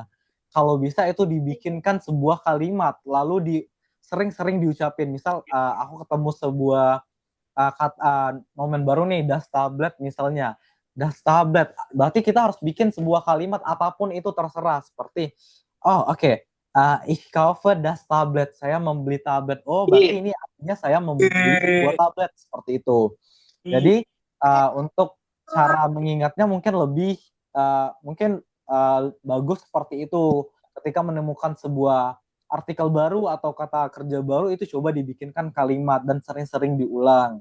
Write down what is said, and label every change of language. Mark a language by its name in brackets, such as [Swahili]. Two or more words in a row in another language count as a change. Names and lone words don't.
[Indonesian] Kalau bisa itu dibikinkan sebuah kalimat, lalu sering-sering diucapin. Misal aku ketemu sebuah nomen baru nih, [German] das tablet [Indonesian] misalnya. [German] Das tablet, [Indonesian] berarti kita harus bikin sebuah kalimat apapun itu terserah. Seperti, [German] ich kaufe das tablet, [Indonesian] saya membeli tablet. Oh, berarti ini artinya saya membeli sebuah tablet, seperti itu. Jadi untuk cara mengingatnya mungkin lebih bagus seperti itu. Ketika menemukan sebuah artikel baru atau kata kerja baru, itu coba dibikinkan kalimat dan sering-sering diulang.